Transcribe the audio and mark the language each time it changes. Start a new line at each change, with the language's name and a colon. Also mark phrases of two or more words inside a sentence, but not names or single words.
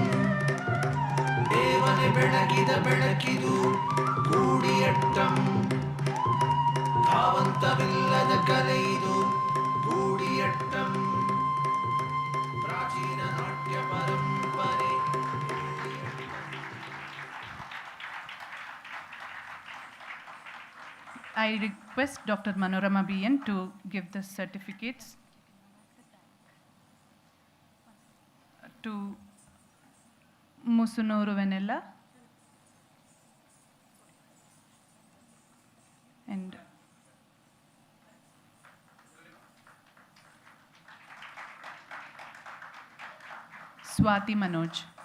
Kannada: ದೇವನೆ ಬೆಳಗಿದ ಬೆಳಕಿದು ಕೂಡಿಯಟ್ಟಂ ಭಾವಂತವಿಲ್ಲದ ಕಲೆಯಿದು ಕೂಡಿಯಟ್ಟಂ ಪ್ರಾಚೀನ ನಾಟ್ಯ ಪರಂಪರೆ.
English: I request Dr. Manorama BN to give the certificates to Musunuru Venella and Swati Manoj.